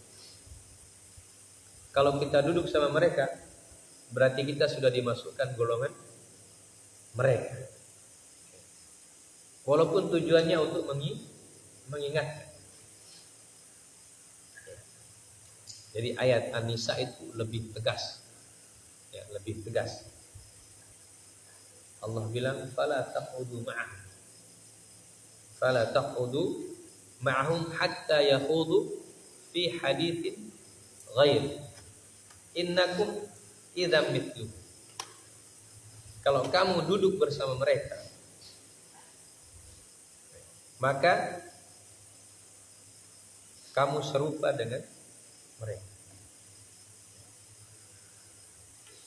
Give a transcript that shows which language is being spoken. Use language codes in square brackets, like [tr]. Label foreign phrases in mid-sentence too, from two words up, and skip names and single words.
[id] Kalau kita duduk sama mereka, berarti kita sudah dimasukkan golongan mereka. Walaupun tujuannya untuk mengingatkan. Jadi ayat An-Nisa itu lebih tegas. Ya, lebih tegas. Allah bilang [ar] فلا تقعدوا معهم. فلا تقعدوا معهم حتى يخوضوا في حديث غير. إنكم إذا مثله. [id] Kalau kamu duduk bersama mereka, maka kamu serupa dengan mereka.